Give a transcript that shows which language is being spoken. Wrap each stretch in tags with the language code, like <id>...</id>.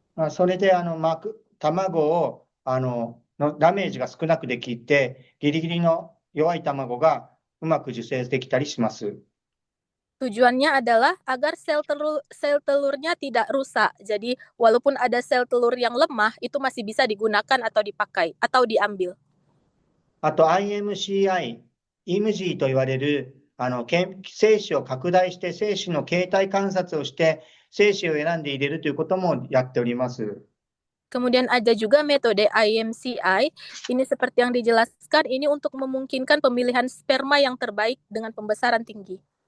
<ja>それで卵をのダメージが少なくできて、ギリギリの弱い卵がうまく受精できたりします。</ja> <id>Tujuannya adalah agar sel telurnya tidak rusak. Jadi walaupun ada sel telur yang lemah, itu masih bisa digunakan atau dipakai atau diambil.</id> <ja>あと IMCI、イムジーと言われる精子を拡大して精子の形態観察をして精子を選んで入れるということもやっております。</ja> <id>Kemudian ada juga metode IMCI. Ini seperti yang dijelaskan, ini untuk memungkinkan pemilihan sperma yang terbaik dengan pembesaran tinggi.</id>